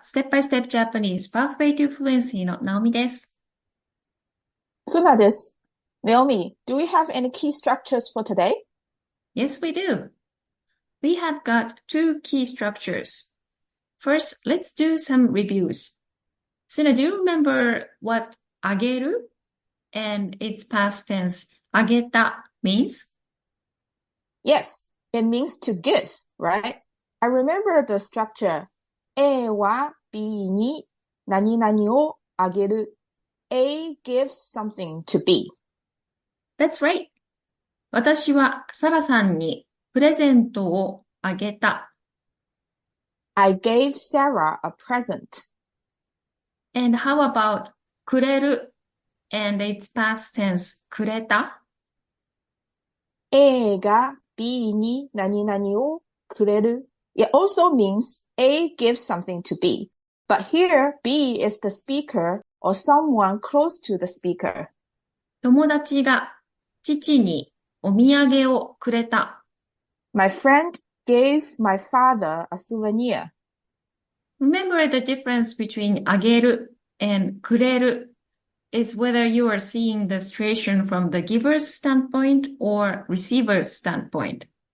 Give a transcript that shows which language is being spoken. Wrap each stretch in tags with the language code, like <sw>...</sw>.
<ja>ステップバイステップジャパニーズ Pathway to Fluency のナオミです。そうなんです。</ja> <en>Naomi, do we have any key structures for today? Yes, we do. We have got two key structures. First, let's do some reviews. Sina, do you remember what あげる and its past tense あげた means? Yes, it means to give, right? I remember the structure.</en> <ja>A は B に何々をあげる。</ja> <en>A gives something to B. That's right.</en> <ja>私はサラさんにプレゼントをあげた。</ja> <en>I gave Sarah a present. And how about くれる and its past tense くれた?</en> <ja>A が B に何々をくれる。</ja> <en>It also means A gives something to B. But here, B is the speaker or someone close to the speaker.</en> <ja>友達が父にお土産をくれた。</ja> <en>My friend gave my father a souvenir. Remember the difference between あげる and くれる is whether you are seeing the situation from the giver's standpoint or receiver's standpoint.</en>